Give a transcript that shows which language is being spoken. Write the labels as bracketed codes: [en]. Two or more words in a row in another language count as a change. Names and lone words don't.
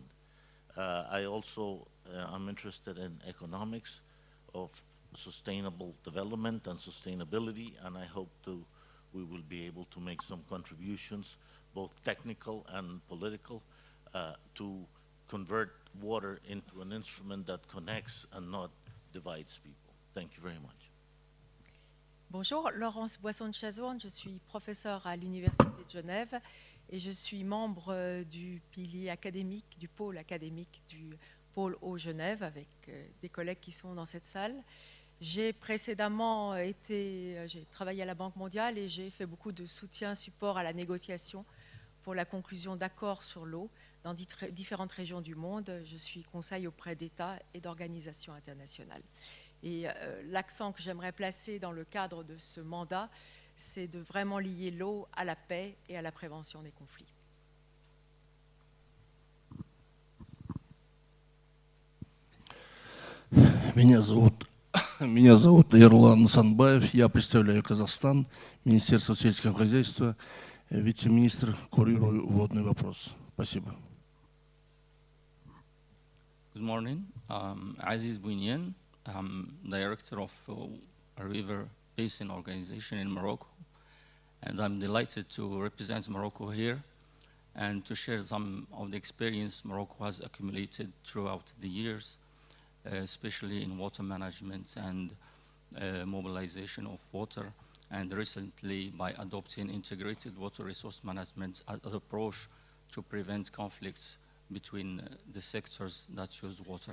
[en] I also am interested in economics of sustainable development and sustainability, and I hope we will be able to make some contributions, both technical and political, to convert water into an instrument that connects and not divides people. Thank you very much. [fr] Bonjour, Laurence Boisson-de-Chazouane, je suis professeure à l'Université de Genève et je suis membre du pilier académique, du pôle académique du pôle Eau Genève avec des collègues qui sont dans cette salle. J'ai précédemment j'ai travaillé à la Banque mondiale et j'ai fait beaucoup de soutien, support à la négociation pour la conclusion d'accords sur l'eau dans différentes régions du monde. Je suis conseil auprès d'États et d'organisations internationales. Et l'accent que j'aimerais placer dans le cadre de ce mandat, c'est de vraiment lier l'eau à la paix et à la prévention des conflits. [ru] Меня зовут Ерлан Нысанбаев, я представляю Казахстан, Министерство сельского хозяйства, вице-министр, курирую водный вопрос. Спасибо. [en] Good morning. Aziz Bouinian. I'm director of a river basin organization in Morocco, and I'm delighted to represent Morocco here and to share some of the experience Morocco has accumulated throughout the years, especially in water management and mobilization of water, and recently by adopting integrated water resource management as an approach to prevent conflicts between the sectors that use water.